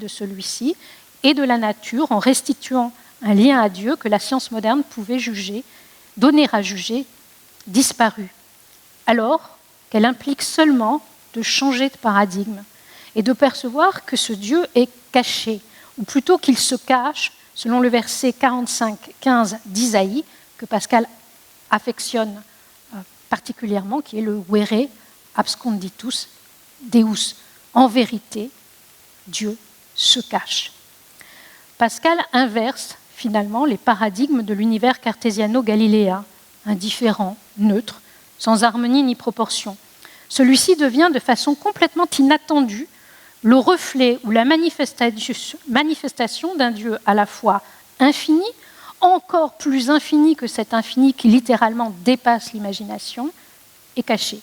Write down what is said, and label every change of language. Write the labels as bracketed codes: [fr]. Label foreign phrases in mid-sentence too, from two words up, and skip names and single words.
[fr] de celui-ci et de la nature en restituant un lien à Dieu que la science moderne pouvait donner à juger disparu, alors qu'elle implique seulement de changer de paradigme et de percevoir que ce Dieu est caché, ou plutôt qu'il se cache, selon le verset 45-15 d'Isaïe, que Pascal affectionne particulièrement, qui est le [la] vere absconditus Deus. [fr] En vérité, Dieu se cache. Pascal inverse finalement les paradigmes de l'univers cartésiano-galiléen, indifférent, neutre, sans harmonie ni proportion. Celui-ci devient de façon complètement inattendue le reflet ou la manifestation d'un Dieu à la fois infini, encore plus infini que cet infini qui littéralement dépasse l'imagination, et caché.